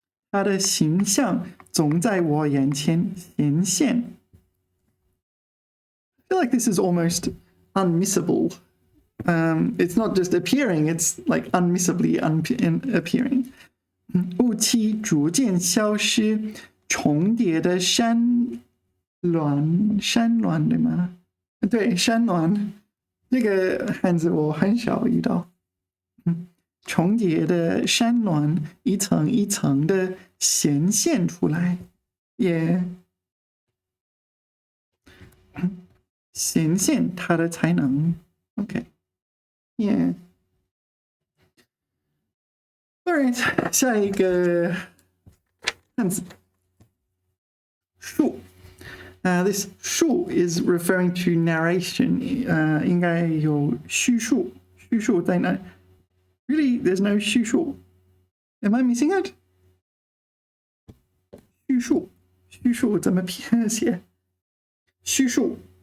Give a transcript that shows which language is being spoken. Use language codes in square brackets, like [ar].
[zh] 它的形象总在我眼前显现. [en] I feel like this is almost unmissable. It's not just appearing, it's like unmissably appearing. [zh] 雾气逐渐消失, 重叠的山峦对吗？对，山峦。这个汉字我很少遇到。重叠的山峦一层一层的显现出来。Yeah, 显现他的才能。Okay. Yeah. Alright, 下一个汉字述。 [en] This 述 is referring to narration. [zh] 应该有叙述，叙述在哪？ [en] Really, there's no 叙述。 Am I missing it? [zh] 叙述，叙述怎么写？叙述。